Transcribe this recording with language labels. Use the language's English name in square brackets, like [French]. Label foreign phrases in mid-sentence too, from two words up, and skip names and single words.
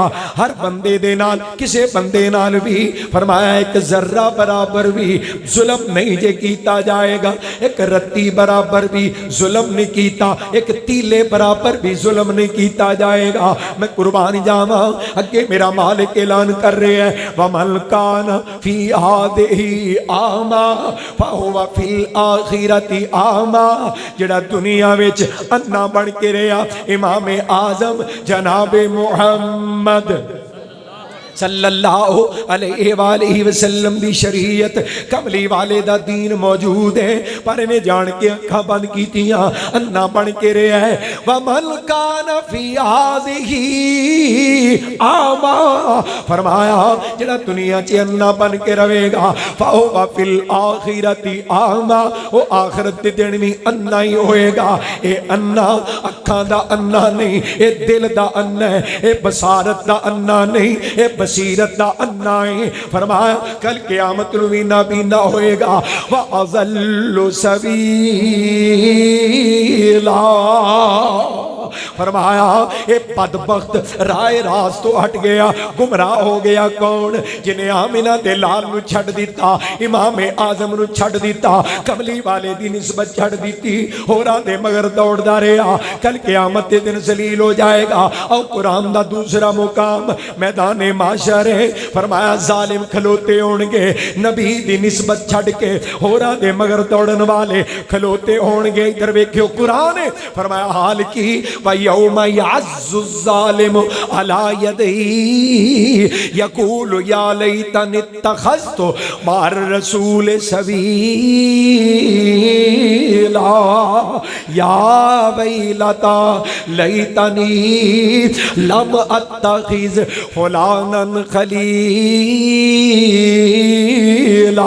[Punjabi] ਹਰ ਬੰਦੇ ਦੇ ਨਾਲ, ਕਿਸੇ ਬੰਦੇ ਨਾਲ ਭੀ ਫ਼ਰਮਾਇਆ ਇੱਕ ਜ਼ੱਰਾ ਬਰਾਬਰ ਭੀ ਜ਼ੁਲਮ ਨਹੀਂ ਜੇ ਕੀਤਾ ਜਾਏਗਾ। ਇੱਕ ਰੱਤੀ ਬਰਾਬਰ ਭੀ ਜ਼ੁਲਮ ਨਹੀਂ ਕੀਤਾ, ਇੱਕ ਤੀਲੇ ਬਰਾਬਰ ਭੀ ਜ਼ੁਲਮ ਨਹੀਂ ਕੀਤਾ ਜਾਏਗਾ। ਮੈਂ ਕੁਰਬਾਨ ਜਾਵਾਂ, ਅੱਗੇ ਮੇਰਾ ਮਾਲਿਕ ਐਲਾਨ ਕਰ ਰਹੇ ਹੈਂ [Arabic] ومن كان في هذه أعمى فهو في الآخرة أعمى. [Punjabi] ਜਿਹੜਾ ਦੁਨੀਆ ਵਿੱਚ ਅੰਨ੍ਹਾ ਬਣ ਕੇ ਰਿਹਾ, ਇਮਾਮ ਆਜ਼ਮ ਜਨਾਬੇ ਮੁਹੰਮਦ [Arabic] صلى الله عليه وسلم [Punjabi] ਦੀ ਸ਼ਰੀਅਤ ਕਮਲੀ ਵਾਲੇ ਦਾ ਦੀਨ ਮੌਜੂਦ ਹੈ, ਪਰ ਇਨ੍ਹੇਂ ਜਾਣ ਕੇ ਅੱਖਾਂ ਬੰਦ ਕੀਤੀਆਂ, ਅੰਨ੍ਹਾ ਬਣ ਕੇ ਰਿਹਾ ਹੈ। [Arabic] ومن كان في هذه أعمى, [Punjabi] ਫ਼ਰਮਾਇਆ ਜਿਹੜਾ ਦੁਨੀਆ 'ਚ ਅੰਨ੍ਹਾ ਬਣ ਕੇ ਰਹੇਗਾ [Arabic] فهو في الآخرة أعمى, [Punjabi] ਉਹ ਆਖ਼ਿਰਤ ਦੇ ਦਿਨ ਭੀ ਅੰਨ੍ਹਾ ਹੀ ਹੋਏਗਾ। ਇਹ ਅੰਨ੍ਹਾ ਅੱਖਾਂ ਦਾ ਅੰਨ੍ਹਾ ਨਹੀਂ, ਇਹ ਦਿਲ ਦਾ ਅੰਨ੍ਹਾ ਹੈ, ਇਹ ਬਸਾਰਤ ਦਾ ਅੰਨ੍ਹਾ ਨਹੀਂ, ਇਹ ਬਸੀਰਤ ਦਾ ਅੰਨ੍ਹਾ ਹੈ। ਫ਼ਰਮਾਇਆ ਕੱਲ੍ਹ ਕ਼ਯਾਮਤ ਨੂੰ ਭੀ ਨਾਬੀਨਾ ਹੋਏਗਾ। [Arabic] وأضل سبيلا [Punjabi] ਫ਼ਰਮਾਇਆ ਇਹ ਬਦਬਖ਼ਤ ਰਾਏ ਰਾਸ ਤੋਂ ਹਟ ਗਿਆ, ਗੁਮਰਾਹ ਹੋ ਗਿਆ ਕੌਣ? ਜਿਨ੍ਹੇਂ ਆਮਿਨਾ ਦੇ ਲਾਲ ਨੂੰ ਛੱਡ ਦਿੱਤਾ, ਇਮਾਮ ਆਜ਼ਮ ਨੂੰ ਛੱਡ ਦਿੱਤਾ, ਕਮਲੀ ਵਾਲੇ ਦੀ ਨਿਸਬਤ ਛੱਡ ਦੀ, ਹੋਰਾਂ ਦੇ ਮਗਰ ਦੌੜਦਾ ਰਿਹਾ। ਕੱਲ੍ਹ ਕ਼ਯਾਮਤ ਦੇ ਦਿਨ ਜ਼ਲੀਲ ਹੋ ਜਾਏਗਾ। ਔਰ ਕੁਰਆਨ ਦਾ ਦੂਸਰਾ ਮੁਕਾਮ ਮੈਦਾਨ ਮਾਸ਼ਰ ਹੈ। ਫ਼ਰਮਾਇਆ ਜ਼ਾਲਿਮ ਖਲੋਤੇ ਹੋਣਗੇ, ਨਬੀ ਦੀ ਨਿਸਬਤ ਛੱਡ ਕੇ ਹੋਰਾਂ ਦੇ ਮਗਰ ਦੌੜਨ ਵਾਲੇ ਖਲੋਤੇ ਹੋਣਗੇ। ਇੱਧਰ ਵੇਖਿਓ ਕੁਰਆਨ ਹੈ, ਫ਼ਰਮਾਇਆ ਹਾਲ ਕੀ [Arabic] ويوم يعض الظالم على يديه يقول يا ليتني اتخذت مع الرسول سبيلا يا ويلتا ليتني لم أتخذ فلانا خليلا.